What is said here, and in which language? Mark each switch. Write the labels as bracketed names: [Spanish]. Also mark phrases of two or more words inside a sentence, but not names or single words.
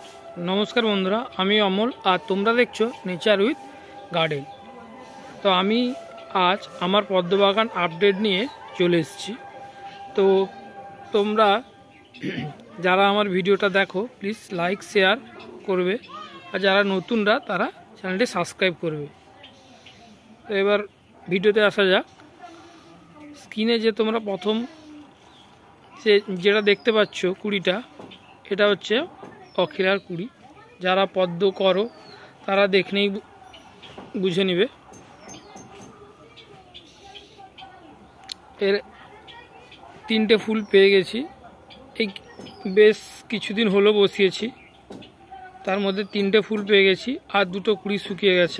[Bangla] নমস্কার বন্ধুরা আমি অমল ও তোমাদের দেখো [English] nature with garden. [Bangla] তো আমি আজ আমার পদ্ম বাগান আপডেট নিয়ে চলে এসেছি। তো তোমরা যারা আমার ভিডিওটা দেখো প্লিজ লাইক শেয়ার করবে আর যারা নতুনরা তারা চ্যানেলটি সাবস্ক্রাইব করবে। তো এবার ভিডিওতে আসা যাক। স্ক্রিনে যে তোমরা প্রথম যেটা দেখতে পাচ্ছো কুঁড়িটা এটা হচ্ছে অখিলার কুড়ি। যারা পদ্ম করো তারা দেখলেই বুঝে নেবে। এর তিনটে ফুল পেয়ে গেছি, এই বেশ কিছুদিন হলো বসিয়েছি, তার মধ্যে তিনটে ফুল পেয়ে গেছি আর দুটো কুড়ি শুকিয়ে গেছে।